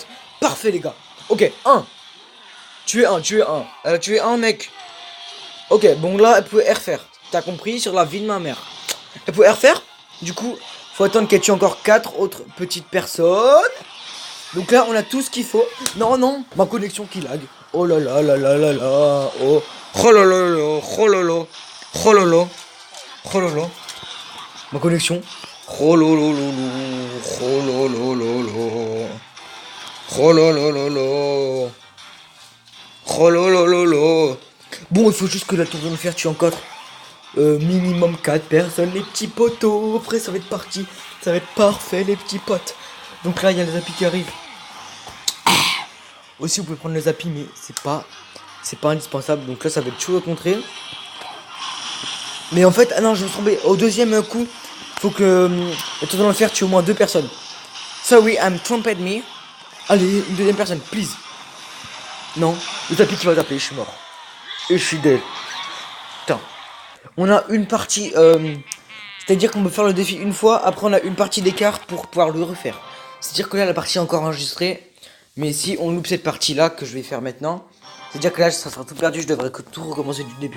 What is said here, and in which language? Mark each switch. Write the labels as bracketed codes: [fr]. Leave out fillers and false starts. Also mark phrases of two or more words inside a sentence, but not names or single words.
[fr] Parfait les gars. Ok, tuer un. Elle a tué un mec. Ok, bon là elle peut refaire. T'as compris sur la vie de ma mère. Elle peut refaire. Du coup, faut attendre qu'elle tue encore 4 autres petites personnes. Donc là, on a tout ce qu'il faut. Non, non, ma connexion qui lag. Oh là là là là là là. Oh. Oh là là là. Oh là là. Oh là là. Oh là là. Ma connexion. Oh là là là là. Oh là là là là. Oh là là là là. Oh là là là là. Bon, il faut juste que la tour de l'enfer tue encore minimum 4 personnes, les petits potos. Après, ça va être parti. Ça va être parfait, les petits potes. Donc là, il y a les appuis qui arrivent. Aussi, vous pouvez prendre les appuis, mais c'est pas indispensable. Donc là, ça va être chaud à contrer. Mais en fait, ah non, je me suis trompé. Au deuxième coup, faut que la tour de l'enfer tue au moins 2 personnes. [en] Sorry, I'm trumped me. [fr] Allez, une deuxième personne, please. Non, le tapis qui va taper, je suis mort. Et je suis dead. Putain. On a une partie, c'est-à-dire qu'on peut faire le défi une fois, après on a une partie d'écart pour pouvoir le refaire. C'est-à-dire que là, la partie est encore enregistrée. Mais si on loupe cette partie-là, que je vais faire maintenant, c'est-à-dire que là, ça sera tout perdu, je devrais tout recommencer du début.